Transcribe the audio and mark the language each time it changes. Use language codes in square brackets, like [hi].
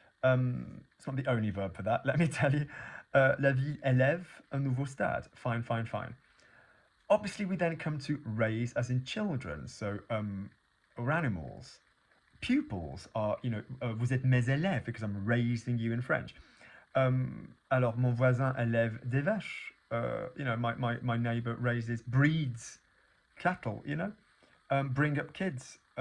[en] It's not the only verb for that. Let me tell you. [fr] La ville élève un nouveau stade. [en] Fine. Obviously, we then come to raise, as in children. So, or animals. Pupils are, [fr] vous êtes mes élèves, [en] because I'm raising you in French. [fr] Alors, mon voisin élève des vaches. [en] My neighbor breeds cattle, bring up kids.